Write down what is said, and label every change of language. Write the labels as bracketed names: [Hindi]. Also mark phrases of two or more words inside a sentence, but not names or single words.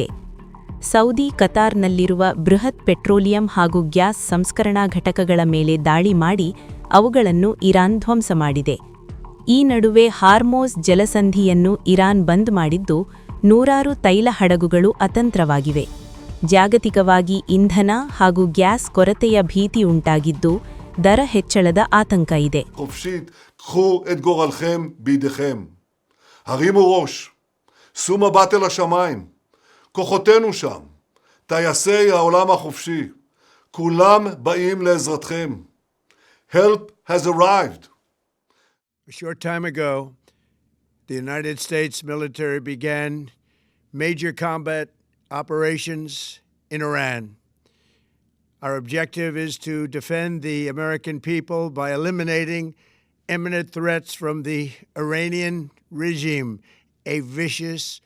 [Kannada] ಸೌದಿ ಕತಾರ್ನಲ್ಲಿರುವ ಬೃಹತ್ ಪೆಟ್ರೋಲಿಯಂ ಹಾಗೂ ಗ್ಯಾಸ್ ಸಂಸ್ಕರಣಾ ಘಟಕಗಳ ಮೇಲೆ ದಾಳಿ ಮಾಡಿ ಅವುಗಳನ್ನು ಇರಾನ್ ಧ್ವಂಸ ಮಾಡಿದೆ. ಈ ನಡುವೆ ಹಾರ್ಮೋಸ್ ಜಲಸಂಧಿಯನ್ನು ಇರಾನ್ ಬಂದ್ ಮಾಡಿದ್ದು ನೂರಾರು ತೈಲ ಹಡಗುಗಳು ಅತಂತ್ರವಾಗಿವೆ. ಜಾಗತಿಕವಾಗಿ ಇಂಧನ ಹಾಗೂ ಗ್ಯಾಸ್ ಕೊರತೆಯ ಭೀತಿ ಉಂಟಾಗಿದ್ದು ದರ ಹೆಚ್ಚಳದ ಆತಂಕ ಇದೆ. [Hebrew] קחו את גורלכם בידיכם. הרימו ראש. שאו מבט אל השמיים. כוחותינו שם. טייסי העולם החופשי. כולם באים לעזרתכם. [English] Help has arrived. A short time ago, the United States military began major combat operations in Iran. Our objective is to defend the American people by eliminating imminent threats from the Iranian regime, a vicious